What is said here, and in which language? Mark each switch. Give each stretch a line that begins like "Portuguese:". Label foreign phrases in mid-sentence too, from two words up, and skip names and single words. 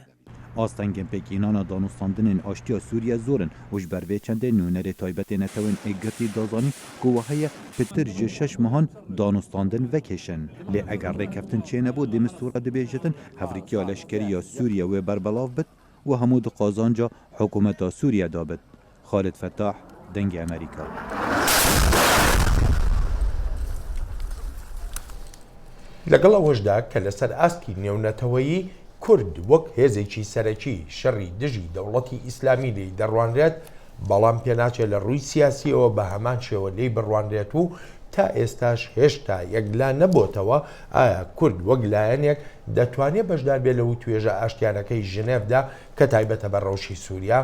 Kurdish: Astengên pêkînana danûstandinên aştiya Sûriye zorin û ji ber vê çendê nûnerê taybetê netewên êgirtî dazanîn ku we heye pitir ji 6 mehan danûstandin vekêşin. Lê eger rêkeftin çênebû Dêmistora dibêjitin hevrîkiya leşkeriya Sûriye wê berbelav bit û hemû di qazanca hikûmeta Sûriye da bit. Xalid Fetah, Dengê Amerîka.
Central Kurdish: لەگەڵ ئەوەشدا کە لەسەر ئاستی نێونەتەوەیی کورد وەک هێزێکی سەرەکی شەڕی دژی دەوڵەتی ئیسلامی لێی دەڕوانرێت بەڵام پێناچێت لە ڕووی سیاسیەوە بە هەمان شێوە لێی بڕوانرێت و تا ئێستاش هێشتا یەکلا نەبووتەوە ئایا کورد وەک لایەنێک دەتوانێت بەشدار بێت لەو توێژە ئاشتیانەکەی ژنێڤدا کە تایبەتە بە ڕەوشی سووریا.